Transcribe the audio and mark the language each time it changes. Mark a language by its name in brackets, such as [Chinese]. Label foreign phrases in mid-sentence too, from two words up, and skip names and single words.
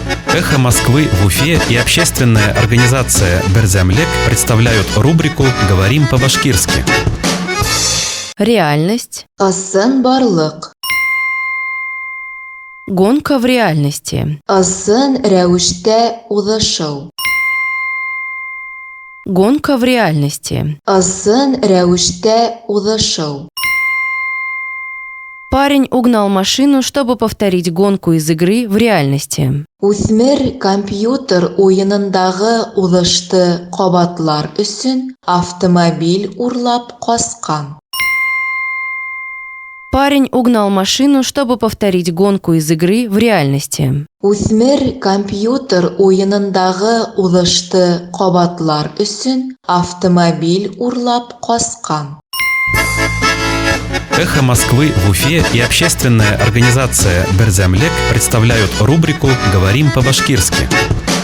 [Russian] «Эхо Москвы» в Уфе и общественная организация «Берзямлек» представляют рубрику «Говорим по-башкирски». Реальность. [Bashkir] Ысын барлык. [Russian] Гонка в реальности. [Bashkir] Ысын рәвештә узышу. [Russian] Гонка в реальности. [Bashkir] Ысын рәвештә узышу. [Russian] Парень угнал машину, чтобы повторить гонку из игры в реальности. [Bashkir] Үсмер компьютер уенындагы узышты кабатлар өчен автомобиль урлап каскан. [Russian] Парень угнал машину, чтобы повторить гонку из игры в реальности. [Bashkir] Үсмер компьютер уенындагы узышты кабатлар өчен автомобиль урлап каскан. [Russian] «Эхо Москвы» в Уфе и общественная организация «Берзямлек» представляют рубрику «Говорим по-башкирски».